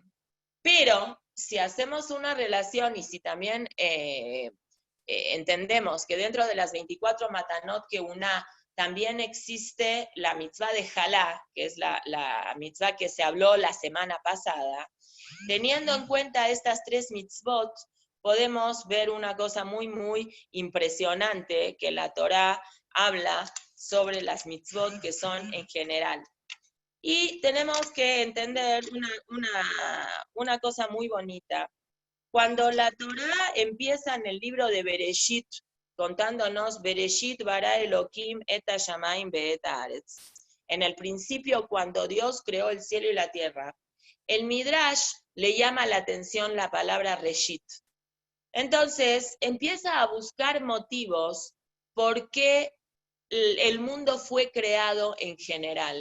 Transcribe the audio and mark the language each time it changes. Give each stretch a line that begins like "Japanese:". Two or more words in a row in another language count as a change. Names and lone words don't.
Spanish: Pero si hacemos una relación y si también entendemos que dentro de las 24 matanot que una también existe la mitzvah de Jalá, que es la mitzvah que se habló la semana pasada, teniendo en cuenta estas tres mitzvot, podemos ver una cosa muy, muy impresionante que la Torah habla sobre las mitzvot que son en general. Y tenemos que entender una cosa muy bonita. Cuando la Torah empieza en el libro de Bereshit, contándonos
Hebrew: בראשית ברא אלהים את השמים ואת הארץ,
Spanish: en el principio cuando Dios creó el cielo y la tierra, el Midrash le llama la atención la palabra Reshit. Entonces empieza a buscar motivos por qué el mundo fue creado en general.